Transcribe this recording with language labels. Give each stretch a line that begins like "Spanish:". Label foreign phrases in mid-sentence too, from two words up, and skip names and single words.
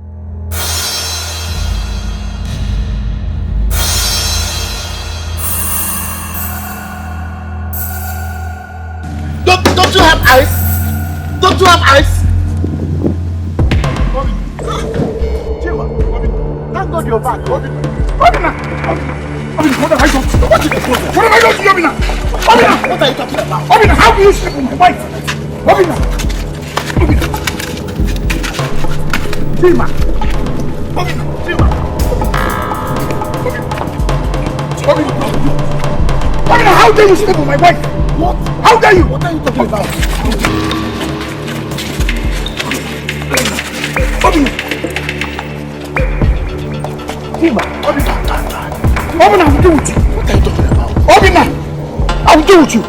English: Don't you have eyes? Don't you have eyes? Thank God you're back. Obina! What have I done? What is the problem? What have I done to you, Obina? Obina! What are you talking about? Obina, how do you sleep with my wife? Obina! Tima! Obina! Tima! Obina, how dare you sleep with my wife? What? How dare you? What are you talking about? Obina! Obina, I will deal with you. What are you talking about? Obina, I will deal with you.